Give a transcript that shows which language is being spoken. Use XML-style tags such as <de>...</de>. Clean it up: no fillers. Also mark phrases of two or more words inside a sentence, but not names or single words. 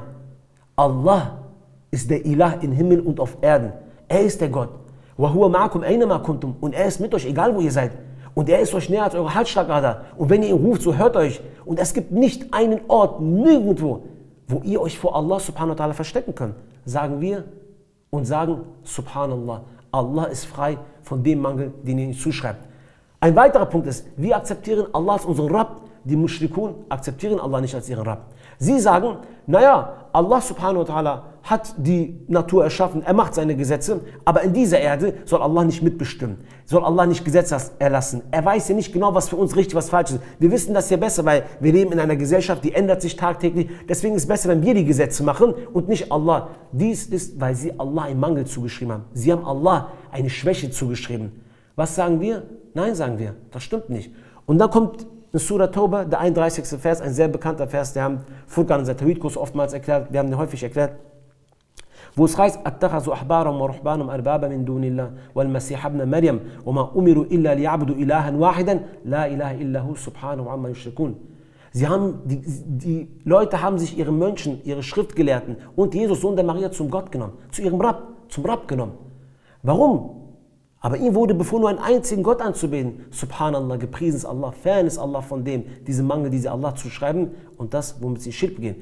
<de>Allah ist der Ilah im Himmel und auf Erden. Er ist der Gott. Und er ist mit euch, egal wo ihr seid. Und er ist euch näher als eure Halsschlagader. Und wenn ihr ihn ruft, so hört euch. Und es gibt nicht einen Ort, nirgendwo, wo ihr euch vor Allah</de> <ar>سبحانه وتعالى</ar> <de>verstecken könnt. Sagen wir und sagen, subhanallah, Allah ist frei von dem Mangel, den ihr ihm zuschreibt. Ein weiterer Punkt ist, wir akzeptieren Allah als unseren Rabb. Die Mushrikun akzeptieren Allah nicht als ihren Rabb. Sie sagen, naja, Allah</de> <ar>سبحانه وتعالى</ar> <de>hat die Natur erschaffen, er macht seine Gesetze, aber in dieser Erde soll Allah nicht mitbestimmen, soll Allah nicht Gesetze erlassen. Er weiß ja nicht genau, was für uns richtig, was falsch ist. Wir wissen das ja besser, weil wir leben in einer Gesellschaft, die ändert sich tagtäglich. Deswegen ist es besser, wenn wir die Gesetze machen und nicht Allah. Dies ist, weil sie Allah einen Mangel zugeschrieben haben. Sie haben Allah eine Schwäche zugeschrieben. Was sagen wir? Nein, sagen wir. Das stimmt nicht. Und dann kommt in Surah Tauba, der 31. Vers, ein sehr bekannter Vers, der haben Furqan in seinem Tawhid-Kurs oftmals erklärt, wir haben den häufig erklärt, wo es heißt,</de> <ar>أَتَّخَذُوا أَحْبَارَهُمْ وَرُهْبَانَهُمْ أَرْبَابًا مِنْ دُونِ اللَّهِ وَالْمَسِيحَ ابْنَ مَرْيَمَ وَمَا أُمِرُوا إِلَّا لِيَعْبُدُوا إِلَٰهًا وَاحِدًا لَا إِلَهَ إِلَّا هُوَ سُبْحَانَهُ عَمَّا يُشْرِكُونَ.</ar> <de>Die Leute haben sich ihre Mönchen, ihre Schriftgelehrten und Jesus, Sohn der Maria, zum Gott genommen, zu ihrem Rabb, zum Rabb genommen. Warum? Aber ihm wurde befohlen, nur einen einzigen Gott anzubeten. Subhanallah, gepriesen ist Allah, fern ist Allah von dem, diese Mangel, die sie Allah zuschreiben und das, womit sie Schirk begehen.</de>